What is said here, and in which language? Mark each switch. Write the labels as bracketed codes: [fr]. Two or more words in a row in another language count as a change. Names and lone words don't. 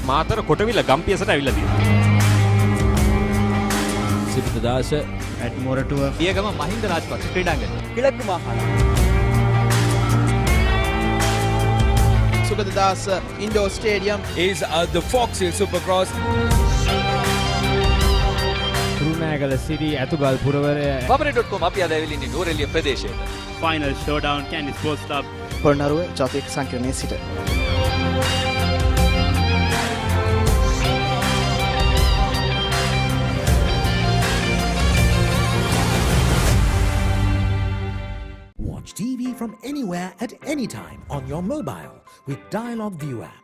[si] මාතර කොටවිල ගම්පියසට ඇවිල්ලා තියෙනවා. සිරිතදාස at Moratua පියගම මහින්ද රාජපක්ෂ ක්‍රීඩාංගණය. [ta] கிழக்கு மாகாணம். [en] Sugaddas Indoor Stadium is the Fox Hill Supercross. [si] කුරුණෑගල සිරි ඇතුගල් පුරවරය Pamare.com අපි අද ඇවිල්ලා ඉන්නේ නූරෙලිය ප්‍රදේශයට. [en] final showdown Kandy Sports Club [si] පොළොන්නරුව ජාතික සංකීර්ණයේ සිට. [en] Watch TV from anywhere at any time on your mobile with Dialog View app.